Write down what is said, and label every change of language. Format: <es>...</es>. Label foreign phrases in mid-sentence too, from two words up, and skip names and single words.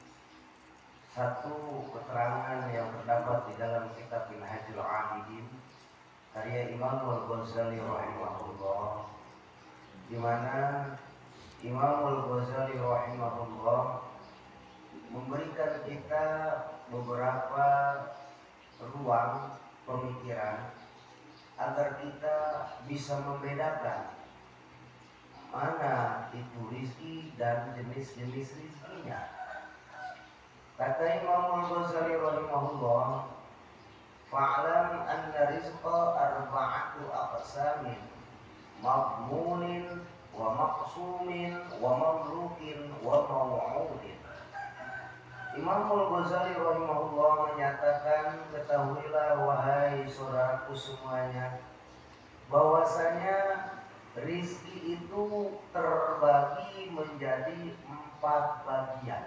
<id>satu keterangan yang terdapat di dalam kitab Minhajul Abidin karya Imam Al-Ghazali rahimahullah, di mana Imam Al-Ghazali rahimahullah memberikan kita beberapa ruang pemikiran agar kita bisa membedakan mana itu rizki dan jenis-jenis rizkinya.</id> <ar>Kata Imam Al-Ghazali rahimahullah, فاعلم أن الرزق أربعة أقسام مضمون و مقسوم و مملوك و موعود.</ar> <id>Imam Al-Ghazali rahimahullah menyatakan, ketahuilah wahai saudaraku semuanya, bahwasanya rizki itu terbagi menjadi 4 bagian.</id>